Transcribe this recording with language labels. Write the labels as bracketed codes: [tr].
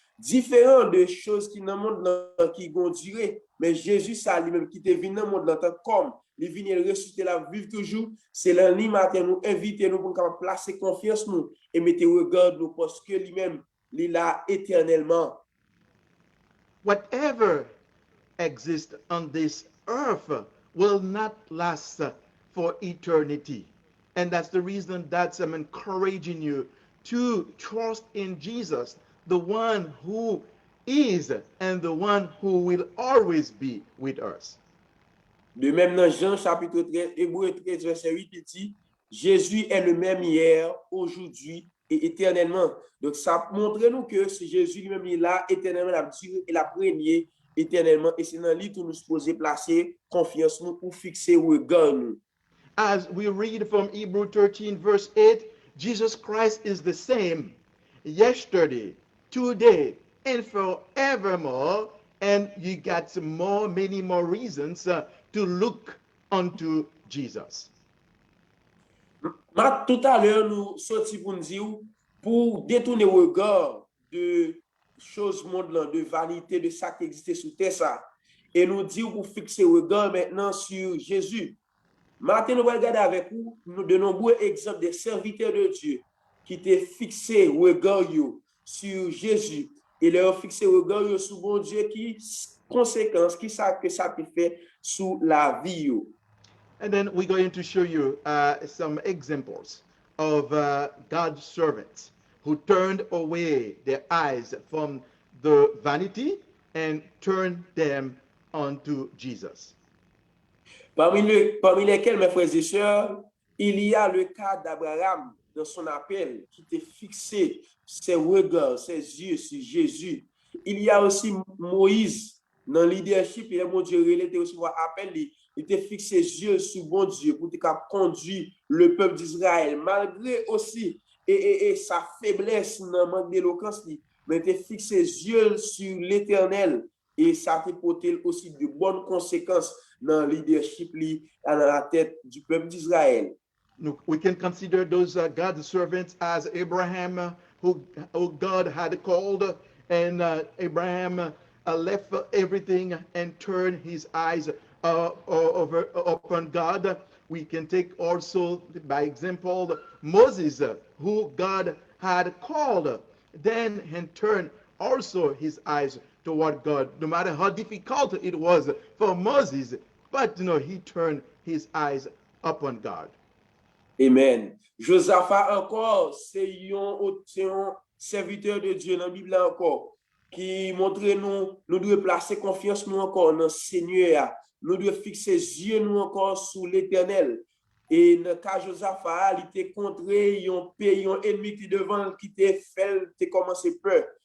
[fr] Différent de choses qui dans le monde qui vont durer. Mais Jésus, ça lui-même qui était venu dans le monde comme il vient ressusciter la vivre toujours. C'est lundi matin nous inviter nous pour placer confiance nous et mettre regard nous parce que lui-même, il a éternellement. [en] Whatever exists on this earth will not last for eternity. And that's the reason that I'm encouraging you to trust in Jesus, the one who is and the one who will always be with us. [fr] De même dans Jean chapitre 13, Hébreux 13, verset 8, il dit, Jésus est le même hier, aujourd'hui et éternellement. Donc ça montre nous que ce Jésus lui-même est là éternellement, la durée et la première éternellement. Et c'est dans lui que nous supposons placer confiance nous pour fixer regard nous. [en] As we read from Hebrew 13 verse 8, Jesus Christ is the same yesterday, today, and forevermore. And you got many more reasons to look unto Jesus. [fr] Tout à l'heure, nous sortis pour nous dire, pour détourner le regard de choses mondes, de vanité, de ça qui existait sous terre, ça. Et nous dire pour fixer le regard maintenant sur Jésus. Maintenant, nous allons regarder avec vous de nombreux exemples de serviteurs de Dieu qui étaient fixés le regard sur Jésus. Et leur fixé le regard sur bon Dieu qui conséquences, qui ça que ça peut faire sur la vie. [en] And then we're going to show you some examples of God's servants who turned away their eyes from the vanity and turned them unto Jesus. [fr] Parmi lesquels, mes frères et sœurs, il y a le cas d'Abraham dans son appel qui était fixé ses regards, ses yeux sur Jésus. Il y a aussi Moïse dans le leadership, et mon Dieu, il était aussi appel, il était fixé ses yeux sur bon Dieu pour conduire le peuple d'Israël, malgré aussi et sa faiblesse dans le manque d'éloquence, mais il était fixé ses yeux sur l'Éternel et ça a porté aussi de bonnes conséquences dans le leadership à la tête du peuple d'Israël. [en] We can consider those God's servants as Abraham, who God had called, and Abraham left everything and turned his eyes upon God. We can take also, by example, Moses, who God had called, then and turned also his eyes toward God, no matter how difficult it was for Moses, but he turned his eyes upon God. Amen. [fr] Josaphat encore, c'est un serviteur de Dieu dans la Bible encore, qui montre nous devons placer confiance nous encore dans le Seigneur. Nous devons fixer les yeux nous encore sur l'Éternel. Et dans le cas de Josaphat, il était contré un pays, un ennemi qui devant, qui était fait, qui commencé peur.